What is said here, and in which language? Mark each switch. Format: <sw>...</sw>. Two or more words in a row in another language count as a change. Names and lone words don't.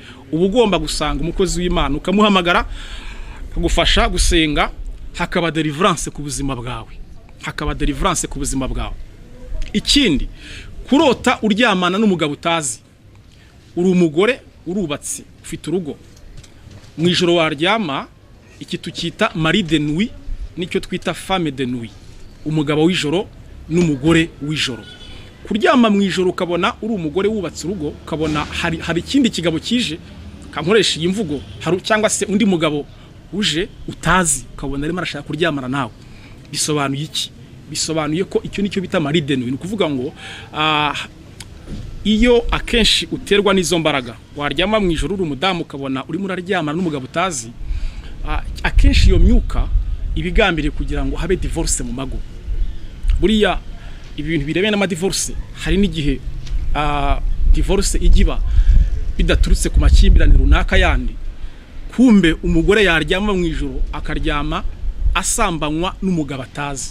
<rw>uba ugomba gusanga umukozi w'Imana ukamuhamagara akagufasha gusenga, hakaba deliverance ku buzima bwawe, hakaba deliverance ku buzima bwawe. Ikindi, kurota uryamana n'umugabo utazi, uri umugore urubatse ufite urugo, mu ijoro waryama, iki tukita</rw> <fr>mari de nuit</fr> <rw>nicyo twita</rw> <fr>femme de nuit,</fr> <rw>umugabo w'ijoro n'umugore w'ijoro. Kuryama mu ijoro ukabona uri umugore wubatse urugo, ukabona hari ikindi kigabo kije, kankoresha iyi mvugo, cyangwa se undi mugabo uje utazi, ukabona arimo arashaka kuryamana nawe, bisobanuye iki? Bisobanuye ko icyo nicyo bita</rw> <fr>mari de nuit.</fr> <rw>Ni ukuvuga ngo iyo akenshi uterwa n'izo mbaraga, waryama mu ijoro uri umudamu ukabona urimo uraryamana n'umugabo utazi, akenshi iyo myuka ibigambiriye kugira ngo habe divorce mu mago. Buriya ibintu birebeye n'ama divorce, hari n'igihe divorce igiba bidaturutse ku makimbirane runaka yandi, kumbe umugore yaryama mu ijoro akaryama asambanywa n'umugabo atazi.</rw>